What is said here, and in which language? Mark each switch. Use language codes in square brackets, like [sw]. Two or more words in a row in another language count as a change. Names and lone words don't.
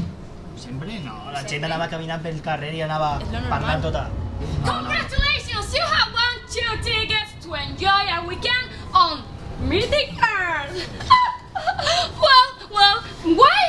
[ca] Sempre? No, la gent anava caminant pel carrer i anava parlant tota... [en] Congratulations, you have won 2 tickets to enjoy a weekend on Mythic Earth. well, why?